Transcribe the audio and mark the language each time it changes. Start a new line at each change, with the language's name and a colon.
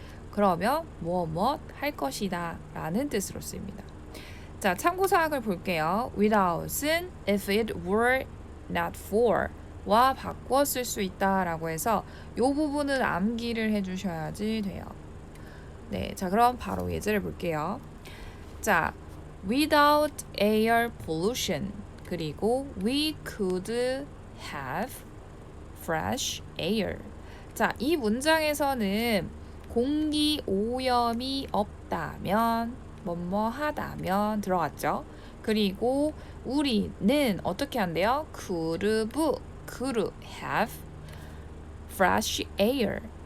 Korean: 그러면 무엇 할 것이다 라는 뜻으로 쓰입니다. 자, 참고사항을 볼게요. without은
English: if it were not for
Korean: 와 바꿔 쓸 수 있다 라고 해서 이 부분은 암기를 해주셔야지 돼요. 자, 그럼 바로 예제를 볼게요.
English: 자, without air pollution,
Korean: 그리고
English: we could have fresh air.
Korean: 자, 이 문장에서는 공기 오염이 없다면 뭐뭐 하다면 들어갔죠. 그리고 우리는 어떻게 한대요?
English: could have fresh air.